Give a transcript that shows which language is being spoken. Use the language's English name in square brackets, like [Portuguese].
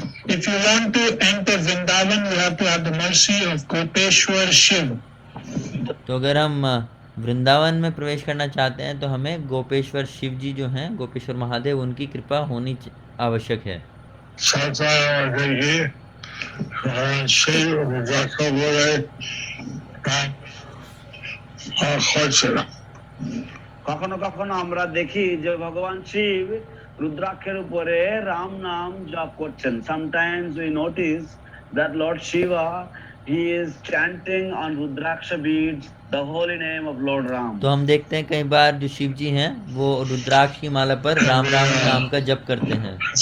[English] If you want to enter Vrindavan, you have to have the mercy of Gopeshwar Shiv. [Hindi] तो अगर हम वृंदावन में प्रवेश करना चाहते हैं तो हमें गोपेश्वर शिव जी जो हैं, गोपेश्वर महादेव, उनकी कृपा होनी आवश्यक है। [Bangla] কখনো কখনো আমরা দেখি যে ভগবান শিব রুদ্রাক্ষের উপরে রাম নাম জপ করছেন। [English] Sometimes we notice that Lord Shiva, he is chanting on Rudraksha beads the holy name of Lord Ram. [Hindi] तो हम देखते हैं कई बार जो शिव जी हैं वो रुद्राक्ष की माला पर राम राम नाम का जप करते हैं।